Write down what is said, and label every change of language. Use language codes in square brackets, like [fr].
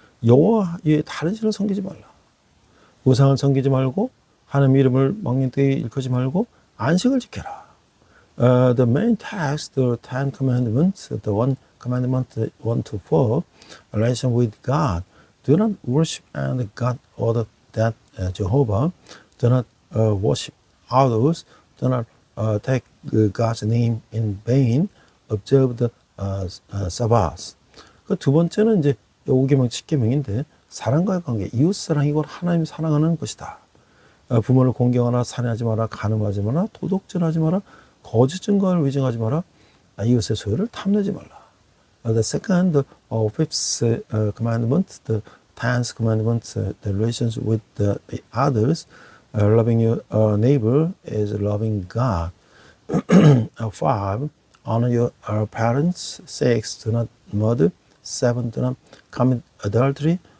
[ko] 여호와 외에 다른 신을 섬기지 말라. 우상을 섬기지 말고 하나님 이름을 망령되이 일컫지 말고 안식을 지켜라. [en] The main text, the Ten Commandments, the one commandment 1 to 4, relation with God. Do not worship and God other than Jehovah. Do not worship others. Do not take God's name in vain. Observe the Sabbath. [ko] 그 두 번째는 이제 5계명, 10계명인데 사랑과의 관계, 이웃 사랑이고 하나님 사랑하는 것이다. 부모를 공경하라, 살인하지 마라, 간음하지 마라, 도둑질하지 마라, 거짓 증거를 위증하지 마라, 이웃의 소유를 탐내지 말라. [en] The second, fifth commandment, the 10th commandment, the relations with the others, loving your neighbor is loving God. 5, honor your parents. 6, do not murder. 7, do not commit adultery.